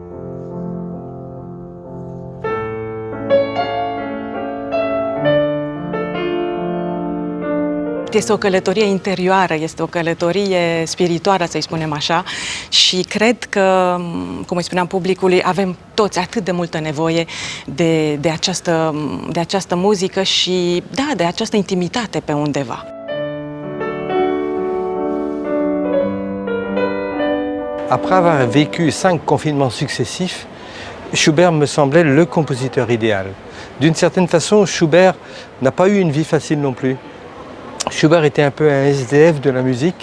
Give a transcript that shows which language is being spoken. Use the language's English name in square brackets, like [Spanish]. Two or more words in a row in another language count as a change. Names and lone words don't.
[Romanian] Este o călătorie interioară, este o călătorie spirituală, să-i spunem așa, și cred că, cum îi spuneam publicului, avem toți atât de multă nevoie de această muzică și, da, de această intimitate pe undeva. [French] Après avoir vécu 5 confinements successifs, Schubert me semblait le compositeur idéal. D'une certaine façon, Schubert n'a pas eu une vie facile non plus. Schubert était un peu un SDF de la musique.